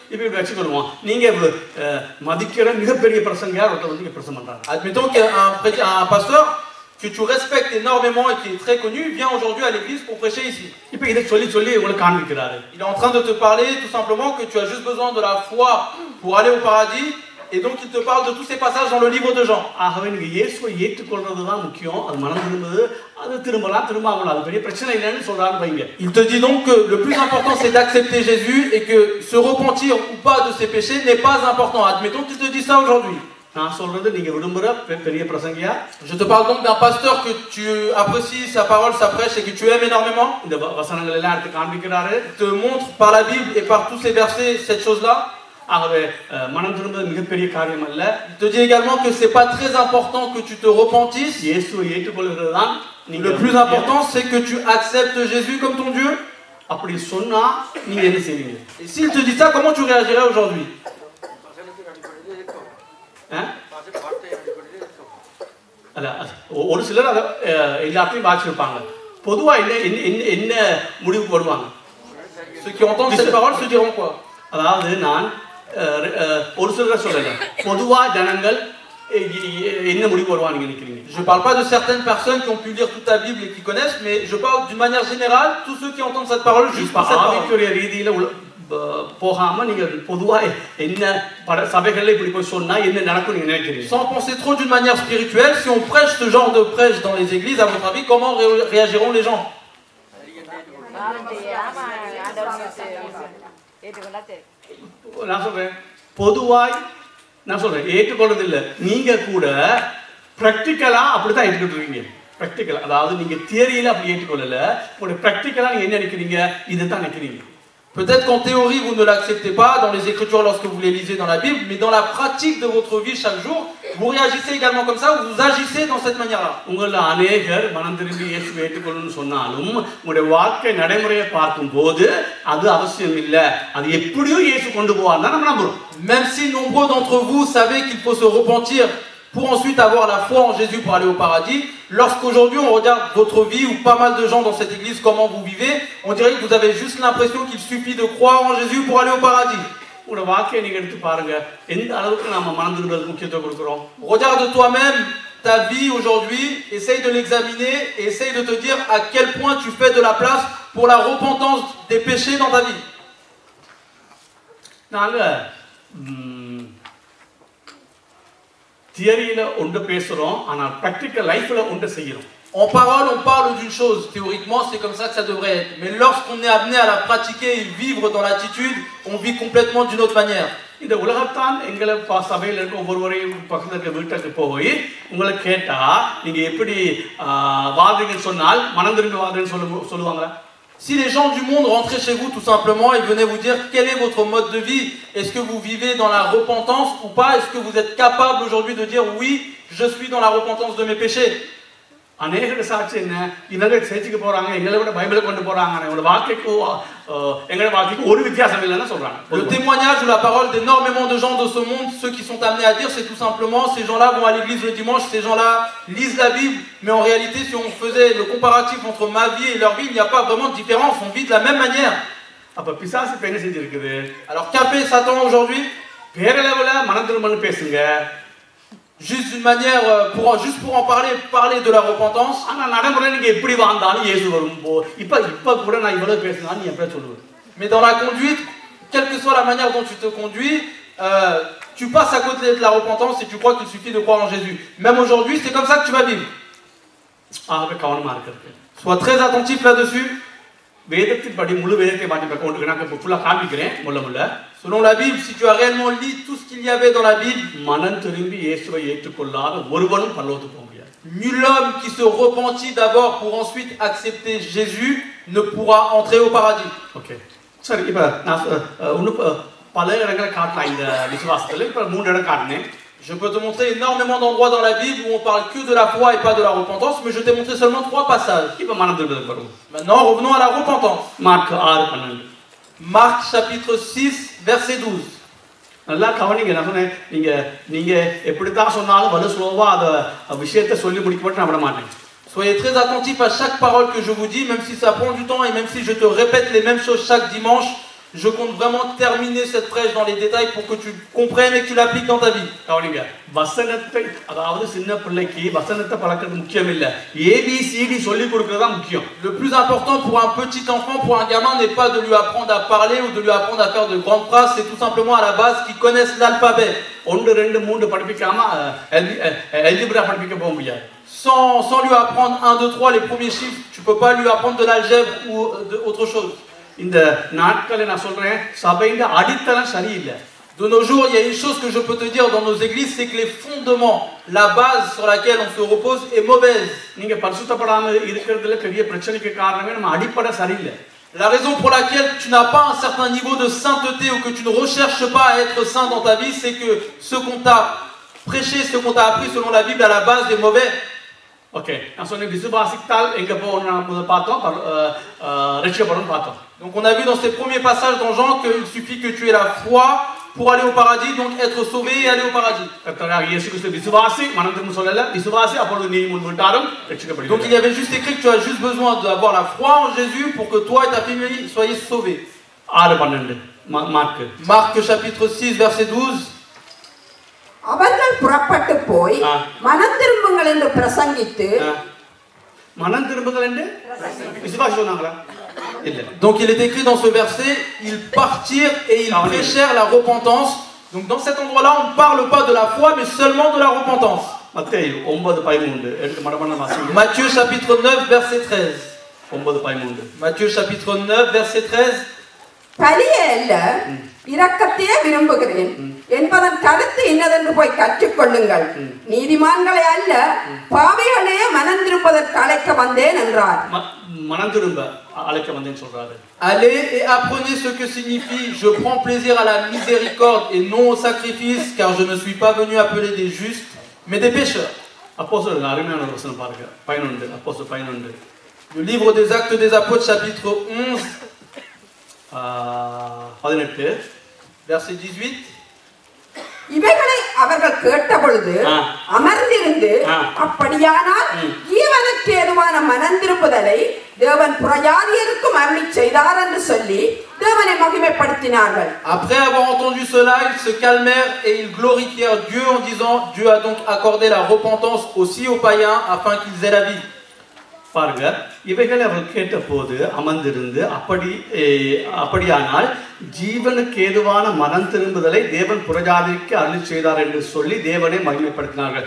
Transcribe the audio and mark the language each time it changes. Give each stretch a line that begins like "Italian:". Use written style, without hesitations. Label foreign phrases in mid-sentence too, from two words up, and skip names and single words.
French: Admettons qu'un pasteur que tu respectes énormément et qui est très connu vient aujourd'hui à l'église pour prêcher ici. Il est en train de te parler tout simplement que tu as juste besoin de la foi pour aller au paradis. Et donc il te parle de tous ces passages dans le livre de Jean.
Tamil: ஆகவே நீங்க இயேசுவை ஏற்றுக்கொள்றது தான் முக்கியம். அது மனம் திரும்புது, அது திரும்பலாம் திரும்பாமலாம், அது பெரிய பிரச்சனை இல்லைன்னு சொல்றாரு வைங்க.
French: Il te dit donc que le plus important c'est d'accepter Jésus et que se repentir ou pas de ses péchés n'est pas important. Admettons qu'il te dit ça aujourd'hui.
Tamil: நான் சொல்றது நீங்க விரும்புற பெரிய பிரசங்கியா?
French: Je te parle donc d'un pasteur que tu apprécies sa parole, sa prêche et que tu aimes énormément.
Tamil: இந்த வசனங்கள் எல்லாம் எடுத்து காண்பிக்கிறாரு.
French: Il te montre par la Bible et par tous ces versets cette chose-là.
Tamil: ஆகவே மனம் திரும்புவது மிகப்பெரிய காரியம் அல்ல.
French: Il te dit également que c'est pas très important que tu te repentisses.
Tamil: இயேசுவை ஏற்றுக்கொள்கிறது தான்
French: Le plus important c'est que tu acceptes Jésus comme ton Dieu.
Tamil: அப்படி சொன்னா நீங்க என்ன செய்வீங்க?
French: Et s'il te dit ça, comment tu réagirais aujourd'hui?
Tamil: அல்ல, ஒரு சிலர் அதை எல்லாத்தையும் வாசிச்சிருப்பாங்க. பொதுவா என்ன முடிவுக்கு வருவாங்க?
French: Ceux qui entendent cette parole se diront quoi?
Tamil: அதாவது நான் ஒரு சிலர் சொல்லல, பொதுவா ஜனங்கள் என்ன முடிவுக்கு வருவாங்க நினைக்கிறீங்க?
French: Je parle pas de certaines personnes qui ont pu lire toute la Bible et qui connaissent, mais je parle d'une manière générale, tous ceux qui entendent cette parole juste par cette parole.
Tamil: ஆவிக்குரிய ரீதியில போகாம நீங்க பொதுவா என்ன சபைகள்ல இப்படி போய் சொன்னா என்ன நடக்கும் நீங்க நினைக்கிறீங்க?
French: Sans penser trop d'une manière spirituelle, si on prêche ce genre de prêche dans les églises, à votre avis, comment réagiront les gens?
Tamil: நான் சொல்றேன், பொதுவாய் நான் சொல்றேன் ஏற்றுக்கொள்றது இல்லை. நீங்க கூட பிராக்டிக்கலா அப்படித்தான் ஏற்றுக்கிட்டு பிராக்டிக்கலா, அதாவது நீங்க தியரியில அப்படி ஏற்றுக்கொள்ளல, உங்களுடைய பிராக்டிக்கலா நீங்க என்ன நினைக்கிறீங்க? இதுதான் நினைக்கிறீங்க.
French: Peut-être qu'en théorie vous ne l'acceptez pas dans les Écritures lorsque vous les lisez dans la Bible, mais dans la pratique de votre vie chaque jour, vous réagissez également comme ça, ou vous agissez dans cette manière-là.
Tamil: உங்கள அநேகர் மனம் திரும்பி இயேசுவை ஏற்றுக்கொள்ளணும்னு சொன்னாலும் உங்களுடைய வாழ்க்கை நடைமுறையை பார்க்கும்போது அது அவசியம் இல்லை, அது எப்படியோ இயேசு கொண்டு போவார் தான் நம்ம நம்புறோம்.
French: Même si nombreux d'entre vous savez qu'il faut se repentir pour ensuite avoir la foi en Jésus pour aller au paradis, lorsqu'aujourd'hui on regarde votre vie ou pas mal de gens dans cette église, comment vous vivez, on dirait que vous avez juste l'impression qu'il suffit de croire en Jésus pour aller au paradis.
Tamil: உங்களோட வாழ்க்கையை நீங்க எடுத்து பாருங்க, எந்த அளவுக்கு நாம மனம் திரும்புறதுக்கு முக்கியத்துவம் கொடுக்கிறோம்.
French: Regarde toi-même ta vie aujourd'hui, essaye de l'examiner et essaye de te dire à quel point tu fais de la place pour la repentance des péchés dans ta vie.
Tamil: நாங்க தியரியில ஒன்று பேசுறோம், ஆனா
English: practical life
Tamil: ஒன்று செய்யறோம்.
French: En parole, on parle d'une chose. Théoriquement, c'est comme ça que ça devrait être. Mais lorsqu'on est amené à la pratiquer et vivre dans l'attitude, on vit complètement d'une autre manière.
Tamil: இந்த உலகத்தான் எங்களை சபையில் இருக்க ஒவ்வொருவரையும் பக்கத்தில் இருக்க வீட்டுக்கு போய் உங்களை கேட்டா நீங்க எப்படி வாதுங்கன்னு சொன்னால் மனம் திரும்பி வாதுன்னு சொல்லுவாங்களா?
French: Si les gens du monde rentraient chez vous tout simplement et venaient vous dire quel est votre mode de vie, est-ce que vous vivez dans la repentance ou pas, est-ce que vous êtes capable aujourd'hui de dire oui, je suis dans la repentance de mes péchés?
Tamil: அநேக சாட்சி என்ன, இவங்க சேர்ச்சுக்கு போறாங்க, எங்களை விட பைபிளை கொண்டு போறாங்க, எங்களோட வாழ்க்கைக்கு ஒரு வித்தியாசம் இல்லைன்னு சொல்றாங்க.
French: Le témoignage ou la parole d'énormément de gens de ce monde, ceux qui sont amenés à dire, c'est tout simplement ces gens-là vont à l'église le dimanche, ces gens-là lisent la Bible, mais en réalité si on faisait le comparatif entre ma vie et leur vie, il n'y a pas vraiment de différence, on vit de la même manière.
Tamil: அப்ப பிசாசு என்ன செஞ்சிருக்குது?
French: Alors qu'a fait Satan aujourd'hui?
Tamil: பேரளவுல மனம் திரும்பன்னு பேசுங்க,
French: juste d'une manière juste pour en parler de la repentance.
Tamil: ஆனா நடைமுறை நீங்க எப்படி வாழ்ந்தாலும் இயேசு வரும்போ இப்ப கூட நான் இவ்வளவு பேசினா நீ எப்படி சொல்லுவ?
French: Mais dans la conduite, quelle que soit la manière dont tu te conduis, tu passes à côté de la repentance et tu crois qu'il suffit de croire en Jésus. Même aujourd'hui, c'est comme ça que tu vas vivre.
Tamil: ஆகவே கவனமா இருக்கிறது.
French: Sois très attentif là-dessus.
Tamil: வேதத்தின் படி முழு வேதத்தை மாற்றி நான் ஃபுல்லா காமிக்கிறேன். முள்ள
French: selon la Bible, si tu as réellement lu tout ce qu'il y avait dans la Bible,
Tamil: மனம் திரும்பி இயேசுவை ஏற்றுக்கொள்ளாத ஒருவனும் பரலோகத்துக்கு போக முடியாது.
French: Nul homme qui se repentit d'abord pour ensuite accepter Jésus ne pourra entrer au paradis.
Tamil: ஓகே, சரி. இப்ப நான் இன்னும் பல இடங்களை காட்டலாம் இந்த விசுவாசத்துல. இப்ப 3 இடம் காட்டினேன்.
French: Je peux te montrer énormément d'endroits dans la Bible où on parle que de la foi et pas de la repentance, mais je t'ai montré seulement 3 passages.
Tamil: இப்ப மனம் திரும்புறதுக்கு வருவோம்.
French: Maintenant, revenons à la repentance.
Tamil: மார்க் 6:12.
French: Marc chapitre 6 verset 12.
Tamil: நல்லா கவனிங்க. நான் சொன்னேன், நீங்க எப்படித்தான் சொன்னாலும் வலு ஸ்லோவா அந்த விஷயத்தை சொல்லி முடிக்க மட்டும் நான் விட மாட்டேன்.
French: Soyez très attentifs à chaque parole que je vous dis, même si ça prend du temps et même si je te répète les mêmes choses chaque dimanche, Je compte vraiment terminer cette prêche dans les détails pour que tu comprennes et que tu l'appliques dans ta vie.
Tamil: கவனிங்க வசனத்தை அதாவது சின்ன பிள்ளைக்கு வசனத்தை பழக்கிறது முக்கியம் இல்ல ABCD சொல்லி கொடுக்கிறது தான் முக்கியம்.
French: Le plus important pour un petit enfant, pour un gamin, n'est pas de lui apprendre à parler ou de lui apprendre à faire de grandes phrases, c'est tout simplement à la base qu'il connaisse l'alphabet.
Tamil: 1 2 3 படிப்பிக்காம algebra படிப்பிக்க போக முடியாது.
French: Sans lui apprendre 1 2 3 les premiers chiffres, tu peux pas lui apprendre de l'algèbre ou autre chose.
Tamil: இந்த நாட்களை நான் சொல்றேன் சபையின் அடித்தளம் சரியில்லை.
French: De nos jours, il y a une chose que je peux te dire dans nos églises, c'est que les fondements, la base sur laquelle on se repose est mauvaise.
Tamil: நீங்க பரிசுத்தப்படாம இருக்கிறதுல பெரிய பிரச்சனைக்கு காரணமே நம்ம அடிப்படை சரியில்லை.
French: La raison pour laquelle tu n'as pas un certain niveau de sainteté ou que tu ne recherches pas à être saint dans ta vie, c'est que ce qu'on t'a prêché, ce qu'on t'a appris selon la Bible à la base est mauvais.
Tamil: Ok, நான் சொன்னேன் விசுவாசித்தால் எங்க போகணும் நம்ம பார்த்தோம் ரட்சிக்கப்படும் பார்த்தோம்.
French: Donc on a vu dans ces premiers passages dans Jean qu'il suffit que tu aies la foi pour aller au paradis, donc être sauvé et aller au paradis.
Tamil: கர்த்தராகிய இயேசு கிறிஸ்து விசுவாசி மனம் திரும்ப சொல்லல விசுவாசி அப்பொழுது நீ முன்விட்டாலும் ரட்சிக்கப்படுவீர்கள்.
French: Donc il y avait juste écrit que tu as juste besoin d'avoir la foi en Jésus pour que toi et ta famille soyez sauvés. 6:12 Marc chapitre 6 verset 12.
Tamil: அவர்கள் புறப்பட்டு போய் மனம் திரும்புங்கள் என்று பிரசங்கித்து மனம் திரும்புங்கள் என்று விசுவாசி சொன்னாங்களா? இல்ல.
French: Donc il est écrit dans ce verset, ils partirent et ils prêchèrent la repentance. Donc dans cet endroit-là, on ne parle pas de la foi mais seulement de la repentance. Matthieu chapitre 9 verset 13. Matthieu chapitre 9 verset 13.
Tamil: பலியே அல்ல இரக்கத்தையே விரும்புகிறேன் என்பதன் கருத்து இன்னதென்று போய் கற்றுக்கொள்ளுங்கள். நீதிமான்களை அல்ல பாவிகளே மனம் திரும்புவதற்கு அழைக்க வந்தேன் என்றார். மனம் திரும்ப அழைக்க வந்தேன் சொல்றாரு.
French: Allez et apprenez ce que signifie je prends plaisir à la miséricorde et non au sacrifice, car je ne suis pas venu appeler des justes mais des pécheurs.
Tamil: அப்போஸ்தலர் அருமையான ஒரு வசனம் பாருங்க 11 அப்போஸ்தலர் 11.
French: Le livre des Actes des Apôtres chapitre 11 18 verset 18.
Tamil: இவைகளை அவர்கள் கேட்டபொழுது அமர்ந்திருந்து அப்படியானால் ஜீவனுக்கு ஏதுவான மனம் திரும்புதலை தேவன் புறஜாதியருக்கும் அருளிச் செய்தார் என்று சொல்லி தேவனை மகிமைப்படுத்தினார்கள்.
French: Après avoir entendu cela, ils se calmèrent et ils glorifièrent Dieu en disant Dieu a donc accordé la repentance aussi aux païens afin qu'ils aient la vie.
Tamil: பாருங்க இவைகளை அவர்கள் கேட்ட போது அமர்ந்திருந்து அப்படியானால் ஜீவனுக்கு ஏதுவான மனம் திரும்புதலை தேவன் புறஜாதிக்கு அருள் செய்தார் என்று சொல்லி தேவனை மகிமைப்படுத்தினார்கள்.